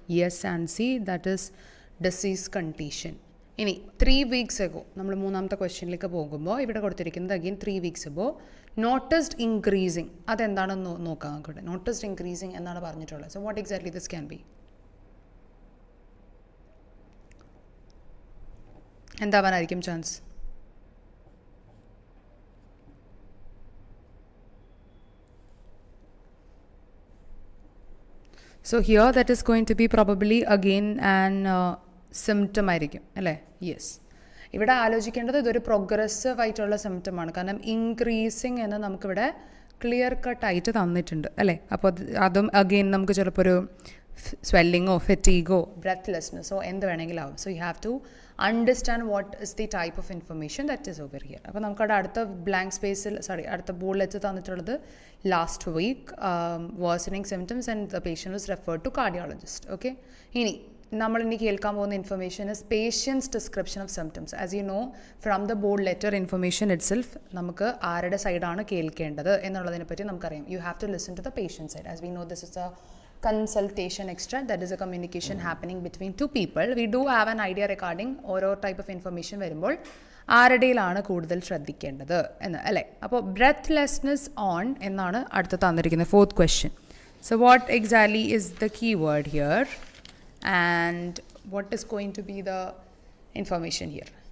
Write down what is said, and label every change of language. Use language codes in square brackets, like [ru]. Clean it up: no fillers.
[en] Yes and C, that is disease condition. [ml] ഇനി [en] 3 weeks ago [ml] നമ്മൾ മൂന്നാമത്തെ ക്വസ്റ്റ്യനിലേക്ക് പോകുമ്പോൾ ഇവിടെ കൊടുത്തിരിക്കുന്നത് again 3 weeks ago noticed increasing. അതെന്താണെന്ന് നോക്കാം അങ്ങോട്ട്. നോട്ടിസ്ഡ് ഇൻക്രീസിങ് എന്നാണ് പറഞ്ഞിട്ടുള്ളത്. [en] So what exactly this can be? [ml] എന്താവാനായിരിക്കും chance? [en] So here that is going to be probably again an symptom [ml] ആയിരിക്കും അല്ലേ? [en] Yes. [ml] ഇവിടെ ആലോചിക്കേണ്ടത് ഇതൊരു പ്രോഗ്രസീവ് ആയിട്ടുള്ള സിംറ്റമാണ്. കാരണം ഇൻക്രീസിങ് എന്ന് നമുക്കിവിടെ ക്ലിയർ കട്ടായിട്ട് തന്നിട്ടുണ്ട് അല്ലേ? അപ്പോൾ അതും അഗെയിൻ നമുക്ക് ചിലപ്പോൾ ഒരു സ്വെല്ലിങ്ങോ ഫെറ്റീഗോ ബ്രെത്ത്ലെസ്നെസ്സോ എന്ത് വേണമെങ്കിലും ആവും. [en] So you have to understand what is the type of information that is over here. [ml] അപ്പോൾ നമുക്കവിടെ അടുത്ത ബ്ലാങ്ക് സ്പേസിൽ അടുത്ത ബോർഡിൽ വെച്ച് തന്നിട്ടുള്ളത് [en] Last week worsening symptoms and the patient was referred to cardiologist. Okay, [ml] ഇനി നമ്മളിനി കേൾക്കാൻ പോകുന്ന [en] Information is patient's description of symptoms. As you know from the board letter information itself [ml] നമുക്ക് ആരുടെ സൈഡാണ് കേൾക്കേണ്ടത് എന്നുള്ളതിനെ പറ്റി നമുക്കറിയാം. [en] You have to listen to the patient side. As we know this is a consultation extra, that is a communication happening between two people. We do have an idea regarding [ml] ഓരോ type of information വരുമ്പോൾ ആരുടെയിലാണ് കൂടുതൽ ശ്രദ്ധിക്കേണ്ടത് എന്ന് അല്ലേ? അപ്പോൾ breathlessness on എന്നാണ് അടുത്ത് തന്നിരിക്കുന്നത് fourth question. [en] So what exactly is the key word here and what is going to be the information here?